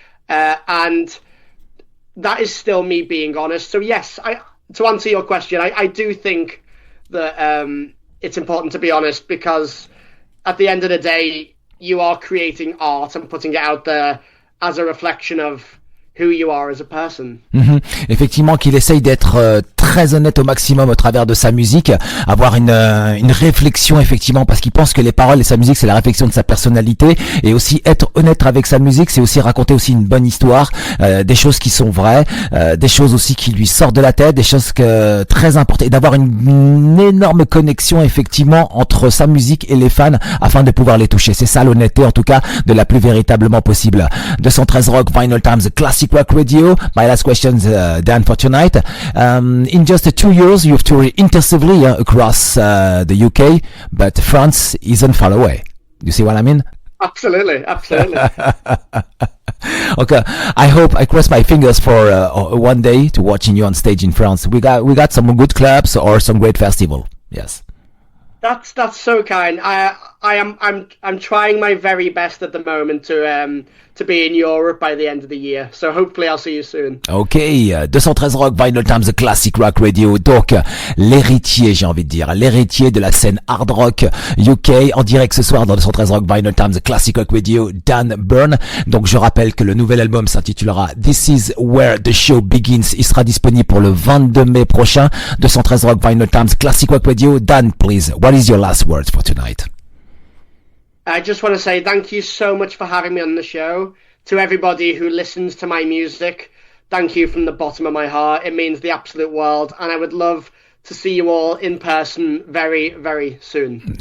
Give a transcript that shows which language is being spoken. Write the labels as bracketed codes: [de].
[en] And that is still me being honest. So yes, to answer your question, I do think that it's important to be honest, because at the end of the day, you are creating art and putting it out there as a reflection of who you are as a person. [fr] Effectivement, qu'il essaye d'être très honnête au maximum au travers de sa musique, avoir une réflexion effectivement, parce qu'il pense que les paroles et sa musique c'est la réflexion de sa personnalité, et aussi être honnête avec sa musique, c'est aussi raconter aussi une bonne histoire, des choses qui sont vraies, des choses aussi qui lui sortent de la tête, des choses très importantes, et d'avoir une énorme connexion effectivement entre sa musique et les fans afin de pouvoir les toucher. C'est ça l'honnêteté en tout cas de la plus véritablement possible. [en] 213 Rock Vinylestimes Classic Rock Radio. My last question, Dan, for tonight. In just 2 years, you've toured intensively across the UK, but France isn't far away. You see what I mean? Absolutely. Okay, I cross my fingers for one day to watching you on stage in France. We got some good clubs or some great festival. Yes. That's so kind. I'm trying my very best at the moment to be in Europe by the end of the year. So hopefully I'll see you soon. Ok, 213 Rock Vinylestimes Classic Rock Radio. [fr] Donc l'héritier, j'ai envie de dire, l'héritier de la scène hard rock UK en direct ce soir dans 213 Rock Vinylestimes Classic Rock Radio, Dan Byrne. Donc je rappelle que le nouvel album s'intitulera This Is Where the Show Begins. Il sera disponible pour le 22 mai prochain. [en] 213 Rock Vinylestimes Classic Rock Radio. Dan, please, what is your last words for tonight? I just want to say thank you so much for having me on the show. To everybody who listens to my music, thank you from the bottom of my heart. It means the absolute world, and I would love to see you all in person very, very soon.